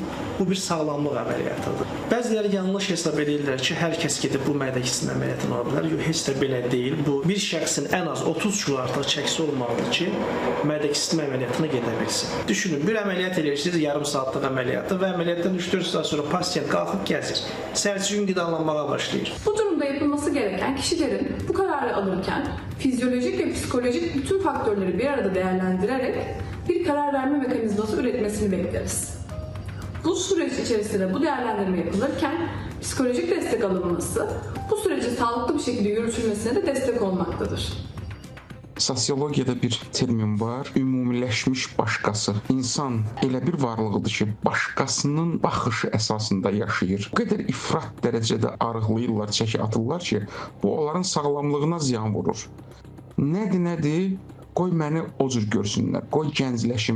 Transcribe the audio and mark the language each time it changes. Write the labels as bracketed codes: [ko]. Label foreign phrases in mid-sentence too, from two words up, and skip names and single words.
[az] Bu bir sağlamlıq əməliyyatıdır. Bəziləri yanlış hesab edirlər ki, hər kəs gedib bu mədə kiçiltmə əməliyyatını ola bilər. Yox, heç də belə deyil. Bu bir şəxsin ən az 30 kilo artıq çəkisi olmalıdır ki, mədə kiçiltmə əməliyyatına gedə bilsin. Düşünün, bir əməliyyat edirsiniz, yarım saatlıq əməliyyatdır və əməliyyatdan 3-4 saat sonra pasiyent qalxıb gəzir. Sərçi gün qidalanmağa başlayır. [tr] Bu durumda yapılması gereken kişilerin bu kararı alırken fizyolojik ve psikolojik bütün faktörleri bir arada değerlendirerek bir karar verme mekanizması üretmesini bekleriz. Bu süreç içerisinde bu değerlendirme yapılırken psikolojik destek alınması bu sürecin sağlıklı bir şekilde yürütülmesine de destek olmaktadır. [az] Sosiologiyada bir termin var, ümumiləşmiş başqası. İnsan elə bir varlıqdır ki, başqasının baxışı əsasında yaşayır. O qədər ifrat dərəcədə arıqlayırlar, çəki atırlar ki, bu onların sağlamlığına ziyan vurur. Nədir? Qoy məni o cür görsünlər, qoy gəncləşim.